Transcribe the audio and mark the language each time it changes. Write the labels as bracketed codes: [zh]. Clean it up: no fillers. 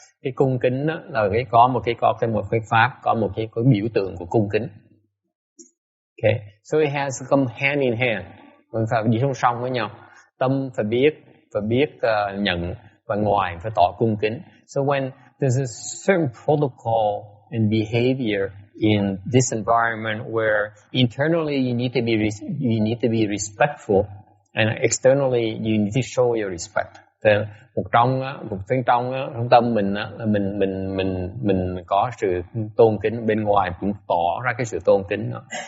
[vi] Cái cung kính đó là có một cái pháp, có một cái biểu tượng của cung kính. [en] Okay, so it has come hand in hand. [vi] Mình phải đi song song với nhau. Tâm phải biết nhận, và ngoài phải tỏ cung kính. [en] So when there's a certain protocol and behavior in this environment where internally you need to be respectful, and externally you need to show your respect. [vi] Một bên trong tâm mình á, là mình có sự tôn kính, bên ngoài cũng tỏ ra cái sự tôn kính đó.